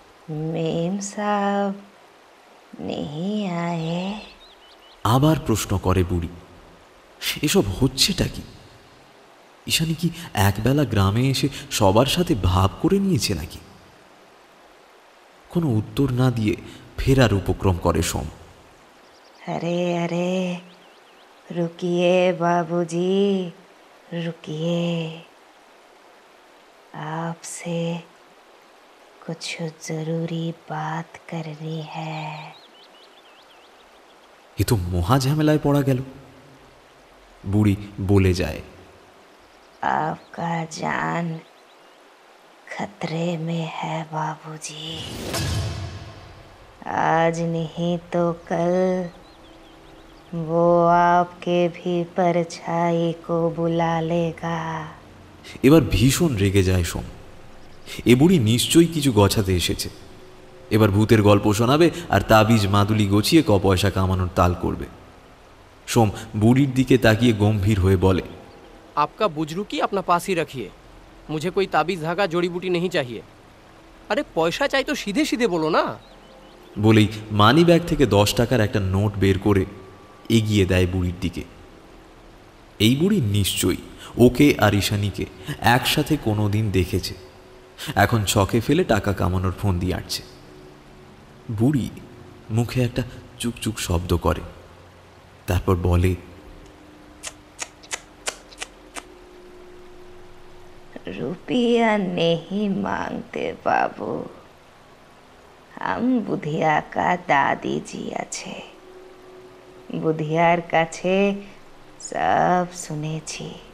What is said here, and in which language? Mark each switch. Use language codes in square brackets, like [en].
[hi] Ma'am साहब नहीं आए? [bn] আবার প্রশ্ন করে বুড়ি। এসব হচ্ছেটা কি? ঈশানী কি একবেলা গ্রামে এসে সবার সাথে ভাব করে নিয়েছে নাকি? কোনো উত্তর না দিয়ে ফেরার উপক্রম করে সোম। [hi] अरे अरे रुकिए बाबूजी, रुकिए, आपसे कुछ जरूरी बात करनी है। [bn] এ তো মহা ঝামেলায় পড়া গেল। বুড়ি বলে যায়, [hi] आपका जान खतरे में है बाबूजी। आज नहीं तो कल वो आपके भी परछाई को बुला लेगा। [bn] এবার ভীষণ রেগে যায় সোম। এ বুড়ি নিশ্চয়ই কিছু গছাতে এসেছে। এবার ভূতের গল্প শোনাবে আর তাবিজ মাদুলি গছিয়ে পয়সা কামানোর তাল করবে। সোম বুড়ির দিকে তাকিয়ে গম্ভীর হয়ে বলে, [hi] आपका बुजुर्ग की अपना पास ही रखिए, मुझे कोई ताबीज धागा जड़ी बूटी नहीं चाहिए। अरे पैसा चाहिए तो सीधे सीधे बोलो ना। [bn] বলেই মানি ব্যাগ থেকে 10 টাকার একটা নোট বের করে এগিয়ে দেয় বুড়ির দিকে। এই বুড়ি নিশ্চয়ই ওকে আর ঈশানীকে একসাথে কোনো দিন দেখেছে। এখন ছকে ফেলে টাকা কামানোর ফোন দিয়ে আসছে। বুড়ি মুখে একটা চুকচুক শব্দ করে, তারপর বলে, [hi] रुपया नहीं मांगते बाबू, हम बुधिया का दादी जी [bn] আছে। বুধিয়ার কাছে সব শুনেছি।